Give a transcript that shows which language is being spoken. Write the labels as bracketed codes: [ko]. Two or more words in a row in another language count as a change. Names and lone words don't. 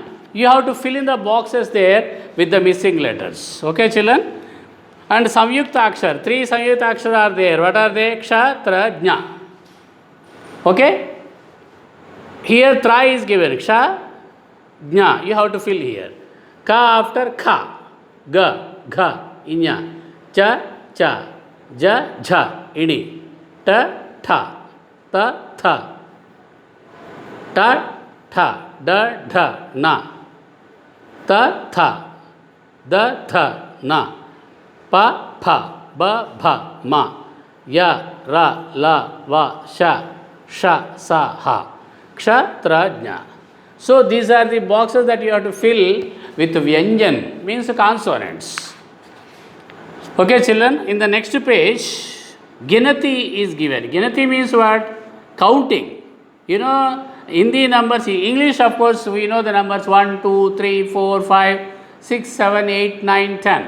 [en] You have to fill in the boxes there with the missing letters. Okay, children? And [hi] संयुक्त अक्षर, [en] 3 [hi] संयुक्त अक्षर [en] are there. What are they? [hi] क्ष, त्र, ज्ञ. [en] Okay? Here Tra is given. [hi] क्ष, ज्ञ. [en] You have to fill here. Ka after Kha. [hi] ग, घ, ङ। च, छ. ज, झ, ञ। ट, ठ. ट, ठ। ट, ठ. ड, ढ, ण। त, थ. द, ध, Na. प, फ, ब, भ, म, य, र, ल, व, श, ष, स, ह, क्ष, त्र, ज्ञ. [en] So these are the boxes that you have to fill with Vyanjan, means consonants. Okay, children, in the next page, Ginati is given. Ginati means what? Counting. You know, Hindi numbers, English of course, we know the numbers 1, 2, 3, 4, 5, 6, 7, 8, 9, 10.